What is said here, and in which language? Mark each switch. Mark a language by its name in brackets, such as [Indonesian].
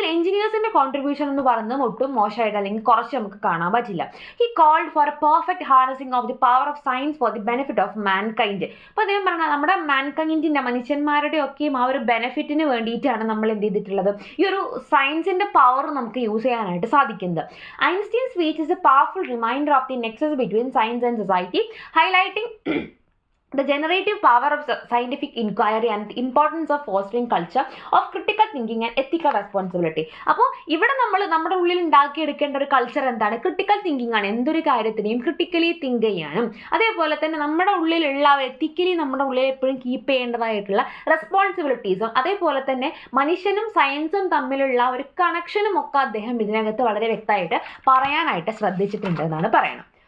[Malayalam] ഇത്തരത്തിൽ എഞ്ചിനീയേഴ്സിന്റെ കോൺട്രിബ്യൂഷൻ എന്ന് പറയുന്നത് ഒട്ടും മോശമായിട്ട് അല്ലെങ്കിൽ കുറച്ച് നമുക്ക് കാണാൻ പറ്റില്ല. [English] He called for a perfect harnessing of the power of science for the benefit of mankind. [Malayalam] അപ്പോൾ അദ്ദേഹം പറഞ്ഞാൽ നമ്മുടെ മാൻകൈൻഡിന്റെ മനുഷ്യന്മാരുടെ ഒക്കെയും ആ ഒരു ബെനിഫിറ്റിന് വേണ്ടിയിട്ടാണ് നമ്മൾ എന്ത് ചെയ്തിട്ടുള്ളത്, ഈ ഒരു സയൻസിന്റെ പവർ നമുക്ക് യൂസ് ചെയ്യാനായിട്ട് സാധിക്കുന്നത്. [English] Einstein speech is a powerful reminder of the nexus between science and society, highlighting the generative power of scientific inquiry and the importance of fostering culture of critical thinking and ethical responsibility. [Malayalam] അപ്പോൾ ഇവിടെ നമ്മൾ നമ്മുടെ ഉള്ളിൽ ഉണ്ടാക്കിയെടുക്കേണ്ട ഒരു culture എന്താണ്? Critical thinking ആണ്. എന്തൊരു കാര്യത്തിനെയും critically think ചെയ്യാനും അതേപോലെ തന്നെ നമ്മുടെ ഉള്ളിലുള്ള എത്തിക്കലി നമ്മുടെ ഉള്ളിൽ എപ്പോഴും കീപ്പ് ചെയ്യേണ്ടതായിട്ടുള്ള റെസ്പോൺസിബിലിറ്റീസും അതേപോലെ തന്നെ മനുഷ്യനും സയൻസും തമ്മിലുള്ള ഒരു കണക്ഷനും ഒക്കെ അദ്ദേഹം ഇതിനകത്ത് വളരെ വ്യക്തമായിട്ട് പറയാനായിട്ട് ശ്രദ്ധിച്ചിട്ടുണ്ട് എന്നാണ് പറയണം.